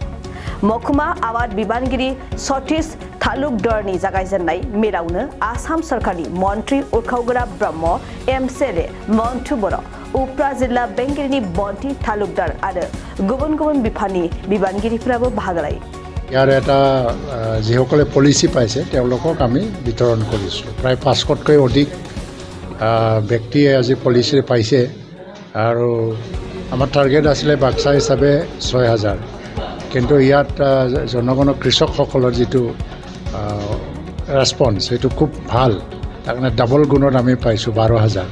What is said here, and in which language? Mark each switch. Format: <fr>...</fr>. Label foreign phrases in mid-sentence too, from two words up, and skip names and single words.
<brx>महकुमा आबाद बिबानगिरि सतीश तालुकदारनि जागायजेननाय मेलावनो आसाम सरकारनि मन्त्रि उरखावग्रा ब्रह्म एमएलए मन्टु बर' उफ्रा जिल्ला बेंगिरिनि बन्ति तालुकदार आरो गुबुन गुबुन बिफाननि बिबानगिरिफोराबो बाहागो लायो।</brx> <as>ইয়াৰ এটা যিসকলে পলিচি পাইছে তেওঁলোকক আমি বিতৰণ কৰিছোঁ। প্ৰায় 500তকৈ অধিক ব্যক্তিয়ে আজি পলিচি পাইছে আৰু আমাৰ টাৰ্গেট আছিলে বাক্সা হিচাপে 6000, কিন্তু ইয়াত জনগণৰ কৃষকসকলৰ যিটো ৰেছপন্স সেইটো খুব ভাল, তাৰ কাৰণে ডাবল গুণত আমি পাইছোঁ 12000।</as>